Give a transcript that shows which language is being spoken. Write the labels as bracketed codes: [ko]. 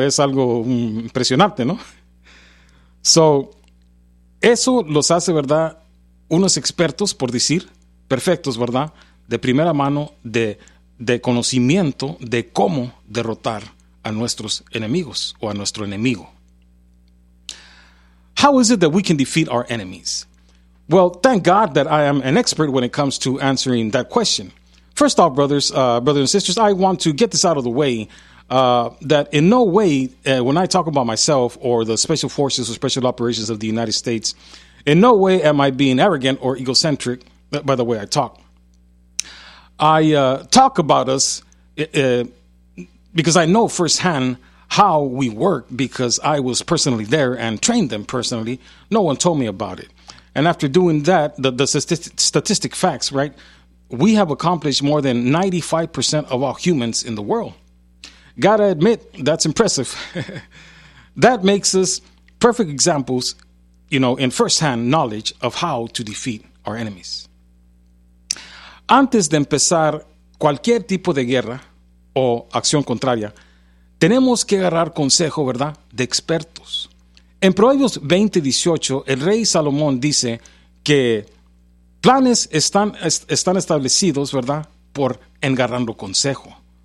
[es] Es algo impresionante, ¿no? So, eso los hace, ¿verdad?, unos expertos, por decir, perfectos, ¿verdad?, de primera mano, de conocimiento de cómo derrotar a nuestros enemigos o a nuestro enemigo. [en] How is it that we can defeat our enemies? Well, thank God that I am an expert when it comes to answering that question. First off, brothers and sisters, I want to get this out of the way, that in no way, when I talk about myself or the special forces or special operations of the United States, in no way am I being arrogant or egocentric by the way I talk. I talk about us because I know firsthand how we work because I was personally there and trained them personally. No one told me about it. And after doing that, the statistic facts, right, we have accomplished more than 95% of all humans in the world. Gotta admit, that's impressive. That makes us perfect examples, you know, in firsthand knowledge of how to defeat our enemies. [es] Antes de empezar cualquier tipo de guerra o acción contraria, tenemos que agarrar consejo, ¿verdad?, de expertos. En Proverbios 20:18, el rey Salomón dice que planes están establecidos, ¿verdad?, por engarrando consejo.